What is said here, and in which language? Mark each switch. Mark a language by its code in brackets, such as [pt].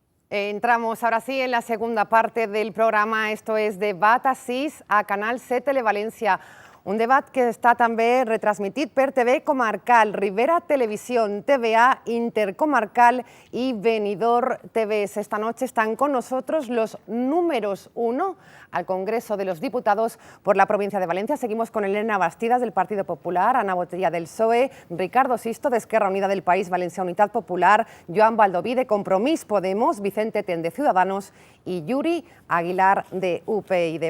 [es] Entramos ahora sí en la segunda parte del programa, esto es Debat a 6 a Canal 7 Televalencia. [ca] Un debat que està també retransmitit per TV Comarcal, Ribera Televisión, TVA Intercomarcal y Benidorm TV. [es] Esta noche están con nosotros los números 1 al Congreso de los Diputados por la provincia de Valencia. Seguimos con Elena Bastidas del Partido Popular, Ana Botella del PSOE, Ricardo Sisto de Esquerra Unida del País Valencia Unitat Popular, Joan Baldoví de Compromís Podemos, Vicente Ten de Ciudadanos y Yuri Aguilar de UPyD.